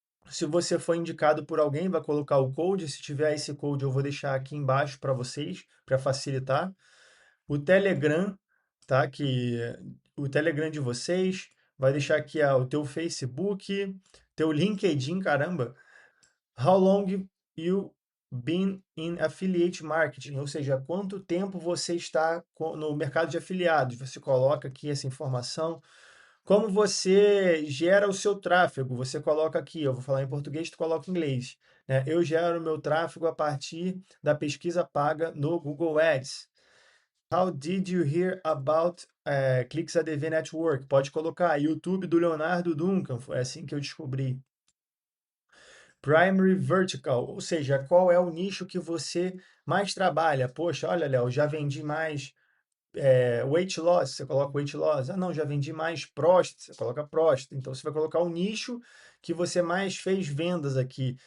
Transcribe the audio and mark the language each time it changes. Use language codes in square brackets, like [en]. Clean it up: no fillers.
[pt] Se você for indicado por alguém, vai colocar o code. Se tiver esse code, eu vou deixar aqui embaixo para vocês, para facilitar. O Telegram, tá? O Telegram de vocês, vai deixar aqui o teu Facebook, teu LinkedIn, caramba. [en] How long you been in affiliate marketing? [pt] Ou seja, quanto tempo você está no mercado de afiliados? Você coloca aqui essa informação. Como você gera o seu tráfego? Você coloca aqui, eu vou falar em português, tu coloca em inglês, né? Eu gero o meu tráfego a partir da pesquisa paga no Google Ads. [en] How did you hear about ClicksADV Network? [pt] Pode colocar YouTube do Leonardo Duncan, foi assim que eu descobri. Primary Vertical, ou seja, qual é o nicho que você mais trabalha? Poxa, olha, Léo, já vendi mais weight loss, você coloca weight loss. Ah, não, já vendi mais próstata, você coloca próstata. Então, você vai colocar o nicho que você mais fez vendas aqui.